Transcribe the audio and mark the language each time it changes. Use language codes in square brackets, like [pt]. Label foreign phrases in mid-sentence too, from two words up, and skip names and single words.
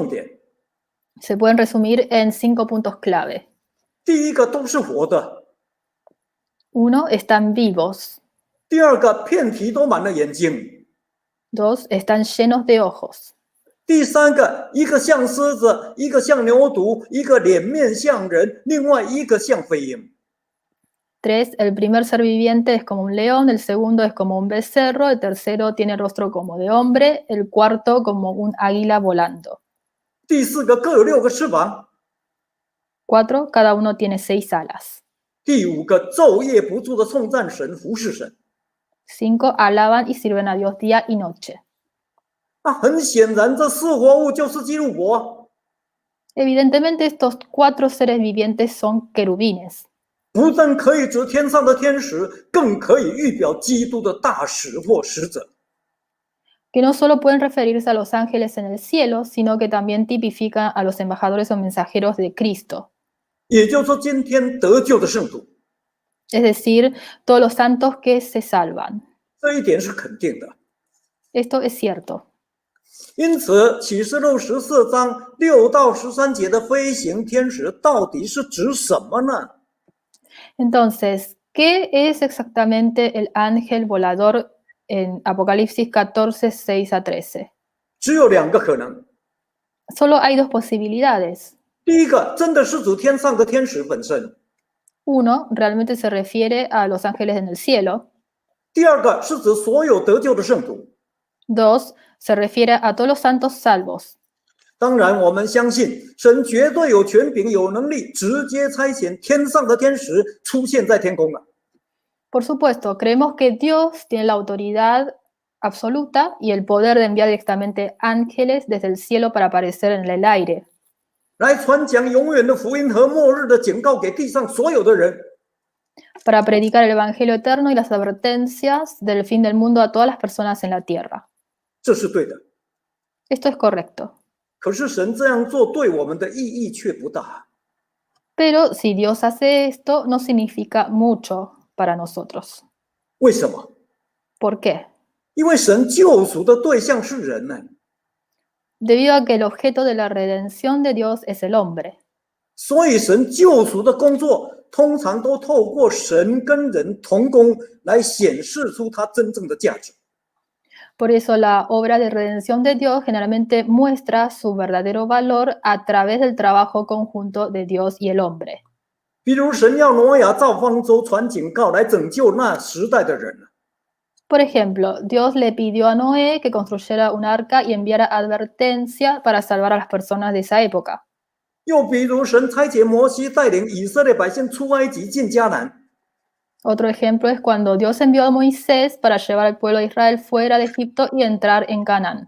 [zh] 可以归纳成5个重点。 [es] se pueden resumir en 5 puntos clave. [zh] 第一个，都是活的； [es] 1. Están vivos. [zh] 第二个，遍体都满了眼睛； [es] 2. Están llenos de ojos. [zh] 第三个，一个像狮子，一个像牛犊，一个脸面像人，另外一个像飞鹰。 [es] 3. El primer ser viviente es como un león, el segundo es como un becerro, el tercero tiene el rostro como de hombre, el cuarto como un águila volando. [zh] 第四个，各有6个翅膀； [es] 4. Cada uno tiene 6 alas. [zh] 第五个，昼夜不住的颂赞神，服侍神。 [es] 5. Alaban y sirven a Dios día y noche. [zh] 很显然，这4活物就是基路伯。 [es] Evidentemente estos 4 seres vivientes son querubines. [zh] 不但可以指天上的天使，更可以预表基督的大使或使者。 [es] Que no solo pueden referirse a los ángeles en el cielo, sino que también tipifican a los embajadores o mensajeros de Cristo. [zh] 也就是说，今天得救的圣徒， [es] Es decir, todos los santos que se salvan. [zh] 这一点是肯定的。 [es] Esto es cierto. [zh] 因此，启示录14章6到13节的飞行天使到底是指什么呢？ [es] Entonces, ¿qué es exactamente el ángel volador en Apocalipsis 14, 6 a 13? [zh] 只有2个可能。 [es] Solo hay 2 posibilidades. [zh] 第一个，真的是指天上的天使本身； [es] Uno, realmente se refiere a los ángeles en el cielo. [zh] 第二个是指所有得救的圣徒。 [es] 2, se refiere a todos los santos salvos. [zh] 当然，我们相信神绝对有权柄、有能力，直接差遣天上的天使出现在天空了。 [es] Por supuesto, creemos que Dios tiene la autoridad absoluta y el poder de enviar directamente ángeles desde el cielo para aparecer en el aire, [zh] 来传讲永远的福音和末日的警告给地上所有的人。 [es] para predicar el evangelio eterno y las advertencias del fin del mundo a todas las personas en la tierra. [zh] 这是对的。 [es] Esto es correcto. [zh] 可是神这样做对我们的意义却不大。 [es] Pero si Dios hace esto, no significa mucho para nosotros. [zh] 为什么？ [es] ¿Por qué? [zh] 因为神救赎的对象是人呢， [es] Debido a que el objeto de la redención de Dios es el hombre. [zh] 所以神救赎的工作通常都透过神跟人同工来显示出他真正的价值。 [es] Por eso la obra de redención de Dios generalmente muestra su verdadero valor a través del trabajo conjunto de Dios y el hombre. [zh] 比如神要挪亚造方舟传警告来拯救那时代的人。 [es] Por ejemplo, Dios le pidió a Noé que construyera un arca y enviara advertencia para salvar a las personas de esa época. [zh] 又比如神差遣摩西带领以色列百姓出埃及进迦南。 [es] Otro ejemplo es cuando Dios envió a Moisés para llevar al pueblo de Israel fuera de Egipto y entrar en Canaán.